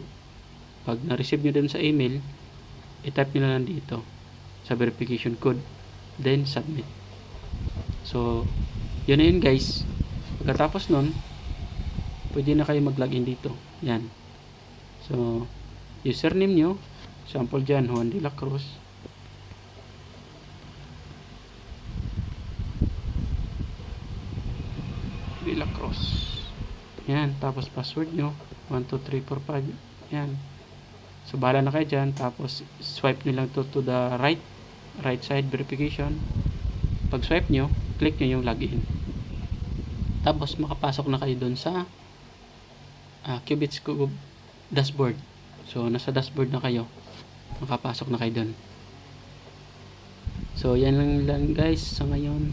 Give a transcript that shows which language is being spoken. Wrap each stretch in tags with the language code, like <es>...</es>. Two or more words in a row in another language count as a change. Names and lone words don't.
<tl>Pag na-receive nyo dun sa email, i-type nyo lang dito sa</tl> <en>verification code, then submit.</en> <tl>So, yun na yun guys. Pagkatapos nun, pwede na kayo mag-login dito. Yan. So, username nyo, sample dyan, Juan de la Cruz. De la Cruz. Yan, tapos password nyo, 12345. Yan. So, bahala na kayo dyan. Tapos, swipe nyo lang</tl> <en>to the right side verification.</en> <tl>Pag swipe nyo, click nyo yung login. Tapos, makapasok na kayo dun sa Cubits Cube dashboard. So, nasa dashboard na kayo. Makapasok na kayo dun. So yan lang guys sa ngayon.</tl>